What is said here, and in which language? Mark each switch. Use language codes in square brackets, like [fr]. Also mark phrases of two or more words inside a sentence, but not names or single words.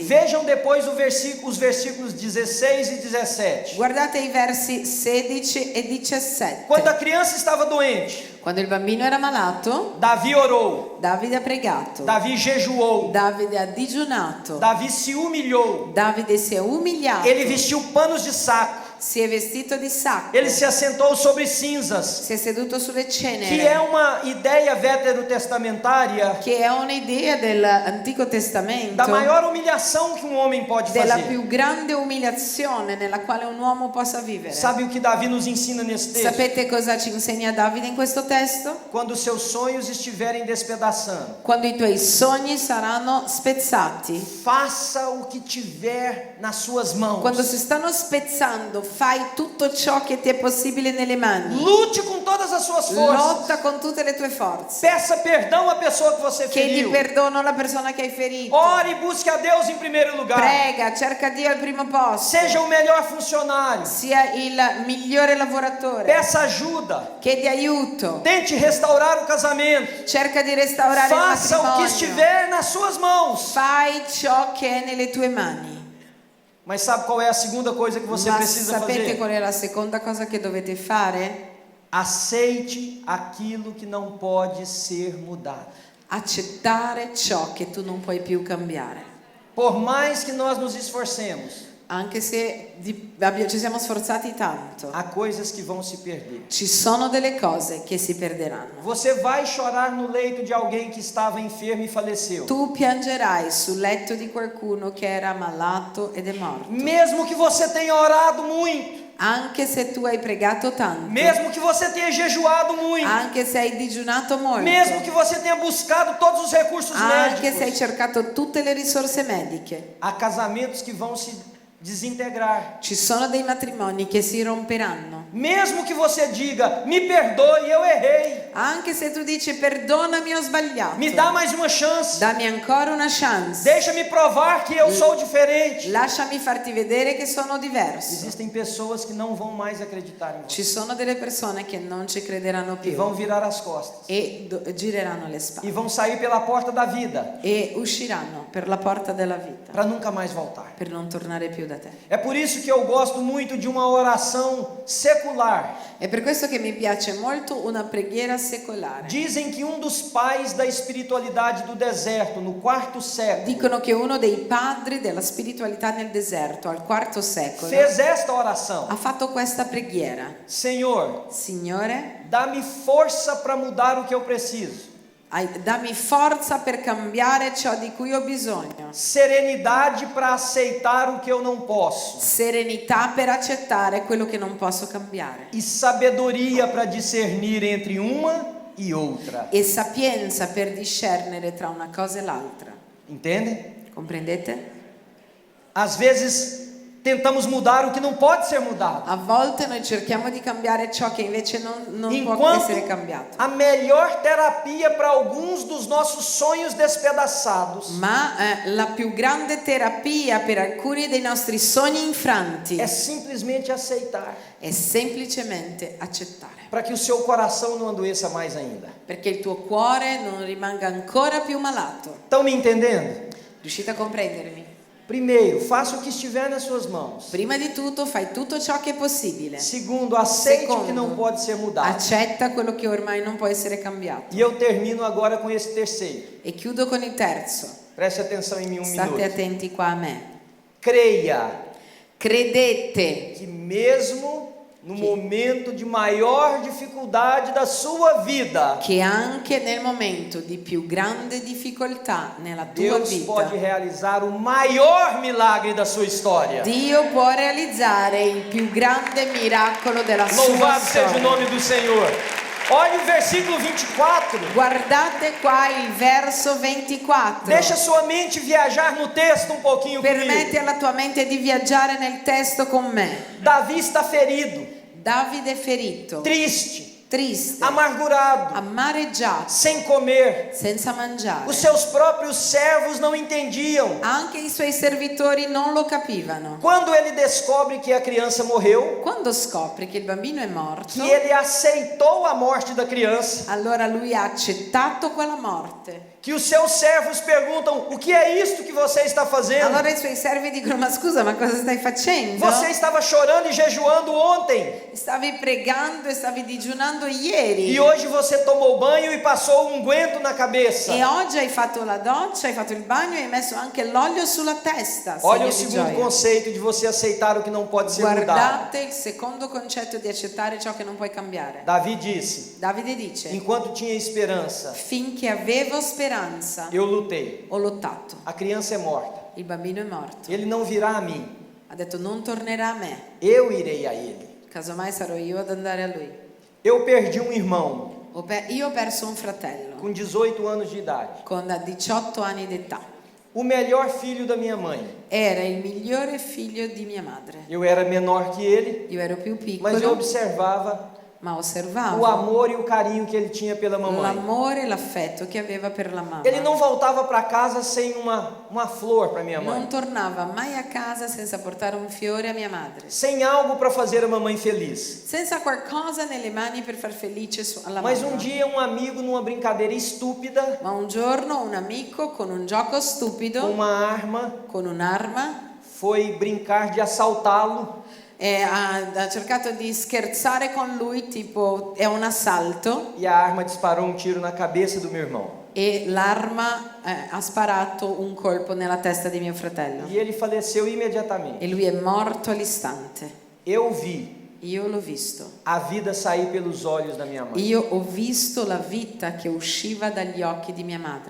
[pt] Vejam depois os versículos 16 e 17. [it] Guardate i versi 16 e 17. [pt] Quando a criança estava doente, [it] Quando il bambino era malato, [pt] Davi orou, [it] Davide ha pregato. [pt] Davi jejuou, [it] Davide ha digiunato. [pt] Davi se humilhou, [it] Davide si è umiliato. [pt] ele vestiu panos de saco, [it] Si è vestito di sacco. [pt] ele se assentou sobre cinzas, [it] Si è seduto sulle [pt] que [it] ceneri. [pt] é uma ideia veterotestamentária [it] Che è un'idea dell'Antico Testamento. [pt] da maior humilhação que um homem pode [it] Della [pt] fazer. [it] più grande umiliazione nella quale un uomo possa vivere. [pt] Sabe o que Davi nos ensina nesse texto? [it] Sapete cosa ci insegna Davide in questo testo? [pt] Quando os seus sonhos estiverem despedaçando, [it] Quando i tuoi sogni saranno spezzati, [pt] faça o que tiver nas suas mãos. [it] quando si stanno spezzando, fai tutto ciò che ti è possibile nelle mani. [pt] Lute com todas as suas forças. [it] Lotta con tutte le tue forze. [pt] Peça perdão à pessoa que você [it] Chiedi [pt] feriu. [it] perdono alla persona che hai ferito. [pt] Ore e busque a Deus em primeiro lugar. [it] Prega, cerca Dio al primo posto. [pt] Seja o melhor funcionário. [it] Sia il migliore lavoratore. [pt] Peça ajuda. [it] Chiedi aiuto. [pt] Tente restaurar o casamento. [it] Cerca di restaurare il [pt] Faça o que [it] matrimonio. [pt] estiver nas suas mãos. [it] Fai ciò che è nelle tue mani. [pt] Mas sabe qual é a segunda coisa que você [it] Ma [pt] precisa [it] sapete [pt] fazer? [it] qual è la seconda cosa che dovete fare? [pt] Aceite aquilo que não pode ser mudado. [it] Accettare ciò che tu non puoi più cambiare. [pt] Por mais que nós nos esforcemos, [it] Anche se ci siamo sforzati tanto, [pt] há coisas que vão se perder. [it] ci sono delle cose che si perderanno. [pt] Você vai chorar no leito de alguém que estava enfermo e faleceu. [it] Tu piangerai sul letto di qualcuno che era malato ed è morto. [pt] Mesmo que você tenha orado muito, [it] Anche se tu hai pregato tanto, [pt] mesmo que você tenha jejuado muito, [it] anche se hai digiunato molto, [pt] mesmo que você tenha buscado todos os recursos [it] anche se hai [pt] médicos, [it] cercato tutte le risorse mediche, [pt] há casamentos que vão se desintegrar. [it] ci sono dei matrimoni che si romperanno. [pt] Mesmo que você diga, me perdoe, eu errei. [it] Anche se tu dici perdonami, ho sbagliato. [pt] Me dá mais uma chance. [it] Dammi ancora una chance. [pt] Deixa-me provar que eu sou diferente. [it] Lasciami farti vedere che sono diverso. [pt] Existem pessoas que não vão mais acreditar em [it] Ci [pt] você. [it] sono delle persone che non ci crederanno [pt] E [it] più [pt] vão virar as costas. [it] e gireranno le [pt] E [it] spalle [pt] vão sair pela porta da vida [it] e usciranno per la porta della vita [pt] para nunca mais voltar. [it] per non tornare più da te. [pt] É por isso que eu gosto muito de uma oração secular. [it] È per questo che mi piace molto una preghiera secolare. [pt] Dizem que um dos pais da espiritualidade do deserto, no 4º século, [it] Dicono che uno dei padri della spiritualità nel deserto, al IV secolo, [pt] fez esta oração: [it] ha fatto questa preghiera. [pt] Senhor, [it] Signore, [pt] dá-me força para mudar o que eu preciso, [it] dammi forza per cambiare ciò di cui ho bisogno. [pt] serenidade para aceitar o que eu não posso [it] Serenità per accettare quello che non posso cambiare. [pt] e sabedoria para discernir entre uma e outra. [it] E sapienza per discernere tra una cosa e l'altra. [pt] Entendem? [it] Comprendete? [pt] Às vezes tentamos mudar o que não pode ser mudado, [it] A volte noi cerchiamo di cambiare ciò che invece non può [pt] enquanto [it] essere cambiato. [pt] a melhor terapia para alguns dos nossos sonhos despedaçados [it] Ma la più grande terapia per alcuni dei nostri sogni infranti [pt] é simplesmente aceitar, [it] è semplicemente accettare. [pt] para que o seu coração não adoeça mais ainda. [it] Perché il tuo cuore non rimanga ancora più malato. [pt] Estão me entendendo? [it] Riuscite a comprendermi? [pt] Primeiro, faça o que estiver nas suas mãos. [it] Prima di tutto fai tutto ciò che è possibile. [pt] Segundo, aceite o que [it] Secondo, [pt] não pode ser mudado. [it] accetta quello che ormai non può essere cambiato. [pt] E eu termino agora com esse terceiro. [it] E chiudo con il terzo. [pt] Preste atenção em mim [it] State [pt] minuto. [it] attenti qua a me. [pt] Creia [it] Credete [pt] que mesmo no momento de maior dificuldade da sua vida, [it] che anche nel momento di più grande difficoltà nella tua [pt] Deus [it] vita, [pt] pode realizar o maior milagre da sua história. [it] Dio può realizzare il più grande miracolo della sua [pt] Louvado seja o [it] storia. [pt] nome do Senhor. Olha o versículo 24. [it] Guardate qua il verso 24. [pt] Deixa sua mente viajar no texto um pouquinho [it] Permetti [pt] comigo. [it] alla tua mente di viaggiare nel testo con me. [pt] Davi está ferido, [it] Davide è ferito, [pt] triste, [it] triste, [pt] amargurado, [it] amareggiato, [pt] sem comer. [it] senza mangiare. [pt] Os seus próprios servos não entendiam. [it] Anche i suoi servitori non lo capivano. [pt] Quando ele descobre que a criança morreu, [it] Quando scopre che il bambino è morto, [pt] que ele aceitou a morte da criança, [it] allora lui ha accettato quella morte. [pt] que os seus servos perguntam: o que é isto que você está fazendo? [it] Allora i suoi servi dicono: ma scusa, ma cosa stai facendo? [pt] Você estava chorando e jejuando ontem, [it] Stavi pregando e stavi digiunando ieri. [pt] e hoje você tomou banho e passou unguento na cabeça. [it] E oggi hai fatto la doccia, hai fatto il bagno e hai messo anche l'olio sulla testa. [pt] Olha o [it] segno di [pt] segundo [it] gioia. [pt] conceito de você aceitar o que não pode ser mudado. [it] Guardate il secondo concetto di accettare ciò che non puoi cambiare. [pt] Davi disse: [it] Davide dice: [pt] enquanto tinha esperança, [it] finché avevo speranza, [pt] eu lutei. [it] ho lottato. [pt] A criança é morta. [it] Il bambino è morto. [pt] Ele não virá a mim. [it] Ha detto: non tornerà a me. [pt] Eu irei a ele. [it] Casomai sarò io ad andare a lui. [pt] Eu perdi um irmão [it] Io ho perso un fratello [pt] com 18 anos de idade. [it] con 18 anni d'età. [pt] O melhor filho da minha mãe. [it] Era il migliore figlio di mia madre. [pt] Eu era menor que ele, [it] Io ero più [pt] mas eu [it] piccolo, [pt] observava [it] ma [pt] o [it] osservavo [pt] amor e o carinho que ele tinha pela mamãe. [it] l'amore e l'affetto che aveva per la mamma. [pt] Ele não voltava para casa sem uma flor para minha mãe, [it] Non tornava mai a casa senza portare un fiore a mia madre, [pt] sem algo para fazer a mamãe feliz. [it] senza qualcosa nelle mani per far felice alla [pt] Mas [it] mamma. [pt] um dia um amigo, numa brincadeira estúpida, [it] Ma un giorno un amico con un gioco [pt] com [it] stupido, [pt] uma arma, [it] con un'arma, [pt] foi brincar de assaltá-lo. [it] ha cercato di scherzare con lui, tipo è un assalto, [pt] E a arma disparou um tiro na cabeça do meu irmão. [it] e l'arma ha sparato un colpo nella testa di mio fratello [pt] E ele faleceu imediatamente. [it] e lui è morto all'istante. [pt] Eu vi [it] Io l'ho visto. [pt] a vida sair pelos olhos da minha mãe. [it] Io ho visto la vita che usciva dagli occhi di mia madre.